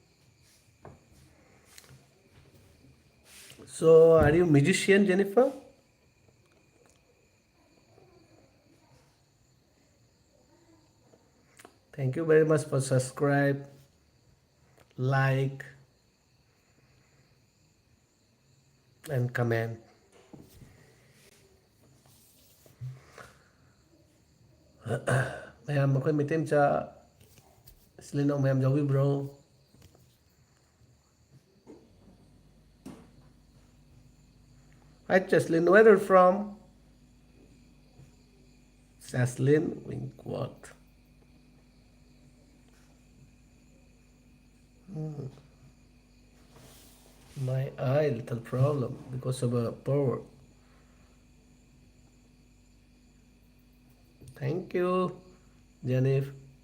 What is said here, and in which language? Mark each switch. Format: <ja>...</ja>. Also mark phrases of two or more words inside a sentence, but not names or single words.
<en>So are you musician, Jennifer? Thank you very much for subscribe, like and comment.</en> <mni>ꯃꯌꯥꯝ ꯑꯩꯈꯣꯏ ꯃꯩꯇꯩ ꯃꯆꯥ ꯏꯆꯤꯜ ꯏꯅꯥꯎ ꯃꯌꯥꯝ ꯌꯥꯎꯕꯤꯕ꯭ꯔꯣ?</mni> <en>Hi Cheslin, where are you from? Cheslin Winkworth. My eye little problem because of a power. Thank you, Jennifer.</en>